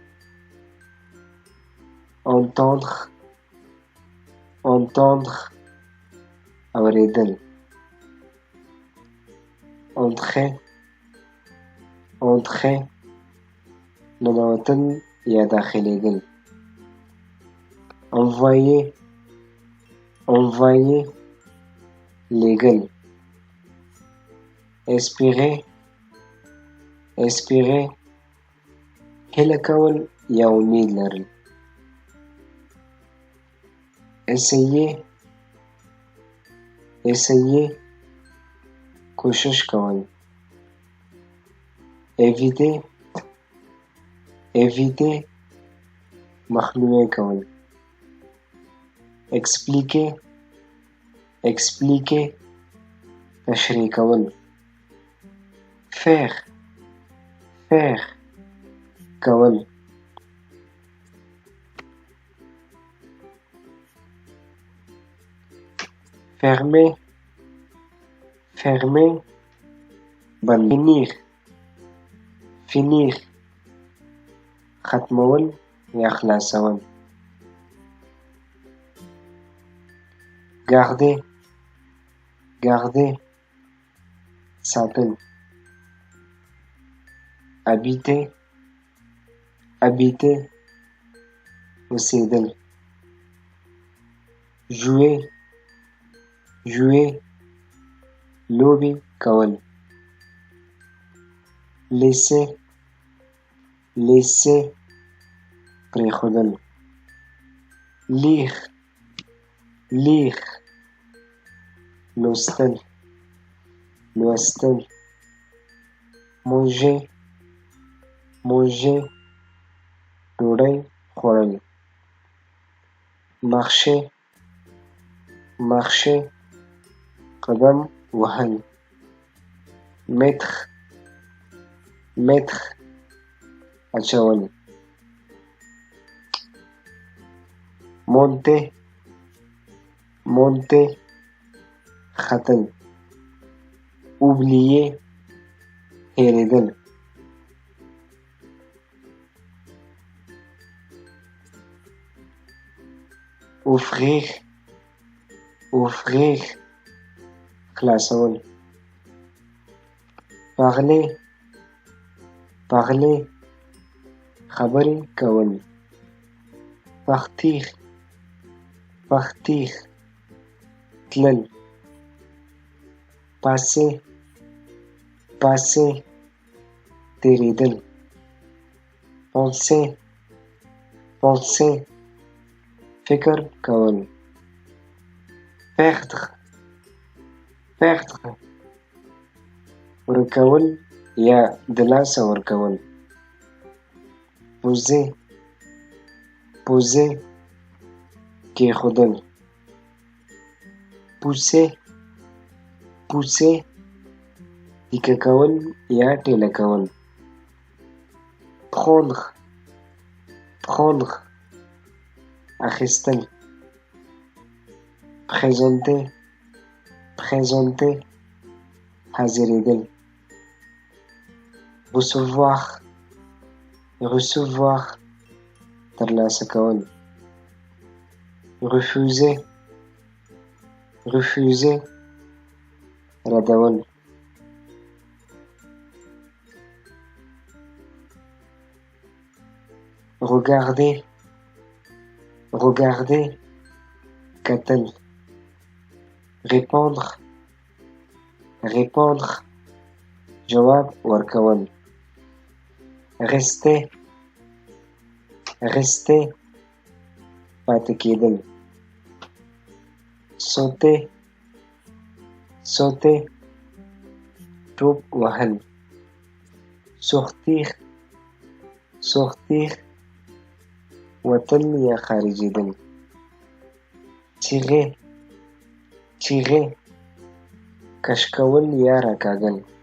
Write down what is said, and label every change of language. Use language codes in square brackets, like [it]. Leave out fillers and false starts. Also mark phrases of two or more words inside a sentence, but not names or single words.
[ps] entendre اورېدل. entrer ننوتل یا داخلېدل. [fr] envoyer, envoyer, légal, espérer, espérer, [ps] هیله کول یا امید لرل، [fr] essayer, essayer, [ps] کوشش کول، [fr] éviter, éviter, [ps] مخنیوی کول، [fr] expliquer, expliquer, [ps] تشریح کول، [fr] faire, faire, کول، fermer, fermer, بند، finir, finir, [ps] ختمول یا خلاصول، [fr] garder, garder, ساتل، habiter, habiter, اوسیدل، jouer, jouer, [ps] لوبې کول، [fr] laisser, laisser, پرېښودل، lire, lire, [ps] لوستل، لوستل، [fr] manger, manger, [ps] ډوډۍ خوړل، [fr] marcher, marcher, [ps] قدم وهل، [fr] mettre, mettre, اچول، monter, monter, ختل، oublier, هېرېدل، offrir, offrir, خلاصول، parler, parler, [ps] خبرې کول، [fr] partir, partir, تلل، passer, passer, تېرېدل، penser, penser, [ps] فکر کول، [fr] perdre, perdre, [ps] ورکول یا د لاسه ورکول، [fr] poser, poser, کېښودل، pousser, pousser, [ps] تیکه کول یا ټېله کول، [fr] prendre, prendre, اخیستل، présenter, présenter, حاضرېدل، recevoir, recevoir, [ps] ترلاسه کول، [fr] refuser, refuser, ردول، regarder, regarder, کتل، répondre, répondre, [ps] جواب ورکول، [fr] rester, rester, [ps] پاتې کېدل، [fr] sauter, sauter, [ps] ټوپ وهل، [fr] sortir, sortir, [ps] وتل یا خارجېدل، [fr] tirer, tirer, [ps] کش کول یا راکاږل،